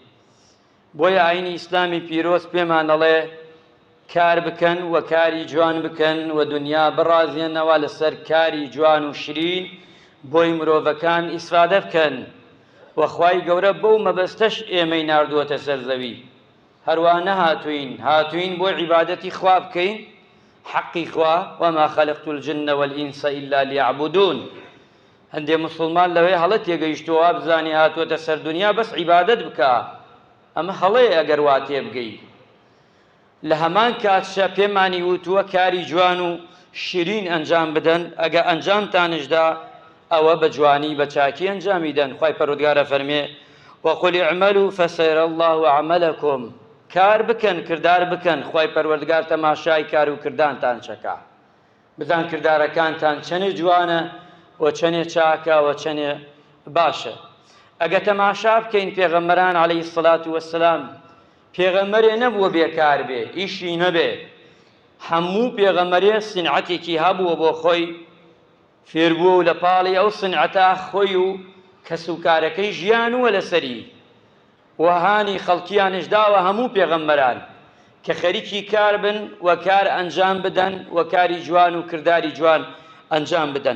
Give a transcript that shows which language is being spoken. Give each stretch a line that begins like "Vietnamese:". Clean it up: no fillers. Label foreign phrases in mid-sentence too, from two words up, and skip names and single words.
Central Kurdish: بۆیە ئاینی ئیسلامی پیرۆز پێمان دەڵێ کار بکەن و کاری جوان بکەن و دنیا بڕازێنەوە لەسەر کاری جوان و شیرین بۆی مرۆڤەکان ئیسفادە بکەن. وەخوای گەورە بەو مەبەستەش ئێمەی ناردووەتە سەر زەوی، هەروە هاتوین بۆ عیبادەتی خوا بکەین، حەقی خوا
Arabic: وما خەلقت الجن والئینس إلا لیعبدون.
Central Kurdish: هەندێک مسلمان لەوەی هەڵە تێگەیشتووە بزانی هاتووەتە سەر دنیا بەس عیبادەت بکە، ئەمە هەڵەیە ئەگەر وا تێبگەی. لە هەمان کاتشە پێمانی وتووە کاری جوان و شیرین ئەنجام بدەن، ئەگە ئەنجامتانشدا ئەوە بە جوانی بە چاکی ئەنجامی دەن. خوای پەروەردگارە فەرمێ
Arabic: وەقل اعملوا فسيرى الله عملكم،
Central Kurdish: کار بکەن کردار بکەن، خوای پەروەردگار تەماشای کار و کردانتان چەکا، بزان کردارەکانتان چەنێ جوانە و چەنێ چاکە و چەنێ باشە. ئەگە تەماشا بکەین پێغەمبەران
Arabic: عەلەیهی السەڵات وەسەلام
Central Kurdish: پێغەمبەرێ نەبووە بێکار بێ، ئیشی نەبێ، هەموو پێغەمبەرێ سنعەتێکی هەبووە بۆ خۆی، فێربووە و لە پاڵی ئەو سنعەتە خۆی و کەسوکارەکەی ژیانووە لەسەری، وەهانی خەڵکیانش داوە هەموو پێغەمبەران کە خەریکی کار بن و کار ئەنجام بدەن و کاری جوان و کرداری جوان ئەنجام بدەن.